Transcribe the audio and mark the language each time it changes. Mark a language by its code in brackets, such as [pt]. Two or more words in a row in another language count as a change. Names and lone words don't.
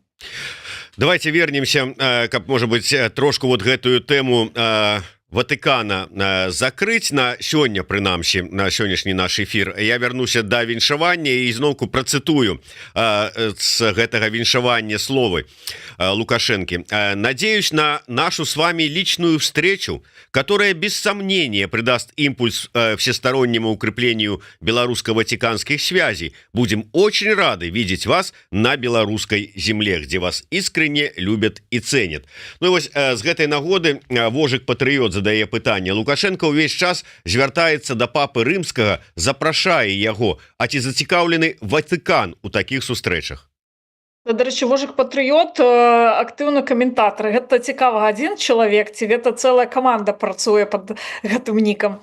[ru] Давайте вернемся, [be] каб, можа быть, трошку вот гэтую тэму Ватыкана закрыць на сёння, прынамсі на сённяшні наш эфир. Я вярнуся да віншавання і зноўку працытую з гэтага віншавання словы Лукашенко. [ru] Надеюсь на нашу с вами личную встречу, которая без сомнения придаст импульс всестороннему укреплению белорусско-ватиканских связей. Будем очень рады видеть вас на белорусской земле, где вас искренне любят и ценят. [be] Ну и вот с гэтай нагоды Вожык-патрыёт задае пытанне. Лукашенко ўвесь час звяртаецца да папы рымскага, запрашае яго, а ці зацікаўлены Ватыкан у такіх сустрэчах? Дарэчы, Вожык-патрыёт актыўны каментатар. Гэта цікава адзін чалавек, ці гэта цэлая каманда працуе пад гэтым нікам.